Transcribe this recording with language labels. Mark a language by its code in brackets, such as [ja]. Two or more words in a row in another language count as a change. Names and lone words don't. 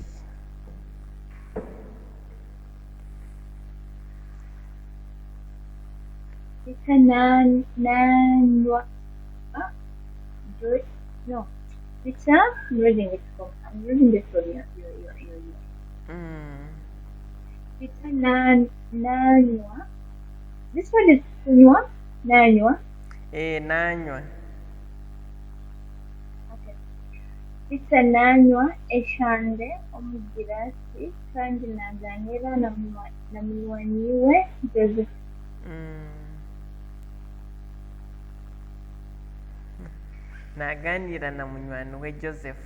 [en] Peter no. Peter, I'm reading it for you. [nyn] Peter nanywa. [en] This one is kunywa. Nanywa. [nyn] Nanywa. Okay. Bisananywa eshande omugirasi kandi naganira na munywanyi we Joseph. Naganira na munywanyi we Joseph.